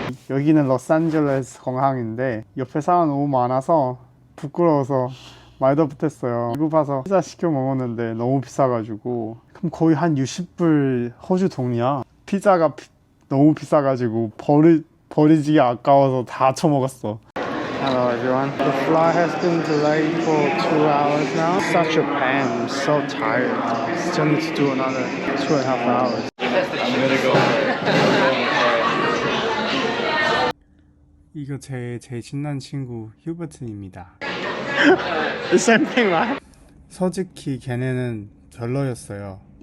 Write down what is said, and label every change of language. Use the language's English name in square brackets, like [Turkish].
[Korean] 여기는 로스앤젤레스 공항인데 옆에 사람 너무 많아서 부끄러워서 말도 못했어요. 배고파서 피자 시켜 먹었는데 너무 비싸가지고 그럼 거의 한 60불 호주 돈이야. 피자가 너무 비싸가지고 버리지기 아까워서 다 처먹었어. [English] Hello everyone. The flight has been delayed for 2 hours now. Such a pain. I'm so tired. Still need to do another 2.5 hours. I'm gonna go. [Korean] 이거 제일 친한 친구 휴버튼입니다. [English] The same thing, right? [Korean] 솔직히 걔네는 별로였어요.